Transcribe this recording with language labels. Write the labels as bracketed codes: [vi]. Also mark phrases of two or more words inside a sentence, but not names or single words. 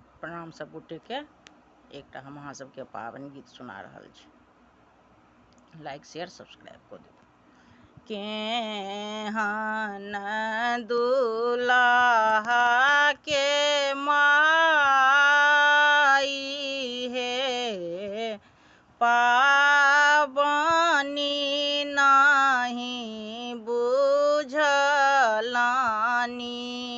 [mai] प्रणाम सब गोटे के। एकटा हम अहाँ सबके पावन गीत सुना रहल छी, [en] like share subscribe [mai] कऽ देबै। केहन दुल्हा के माई हे, पाबनी नाही बुझलानी।